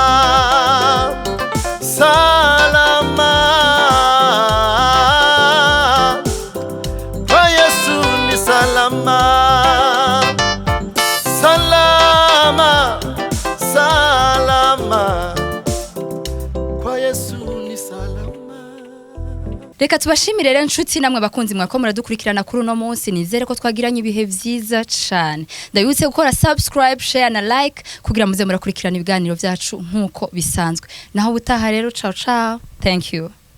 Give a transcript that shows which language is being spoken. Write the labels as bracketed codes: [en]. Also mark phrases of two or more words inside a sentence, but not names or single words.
[sw] Salama, kwa Yesu ni salama. Salama, salama, kwa Yesu ni salama. [rn] Reka tubashimire rero nshuti namwe bakunzi mwako muradukurikirana kuri uno munsi. Nizere ko twagiranye ibihe vyiza cyane. Ndabibutse gukora [en] subscribe, share [rn] na like kugira muze murakurikirana ibiganiro byacu nkuko bisanzwe. Naho butaha rero, [it] ciao ciao. [en] Thank you.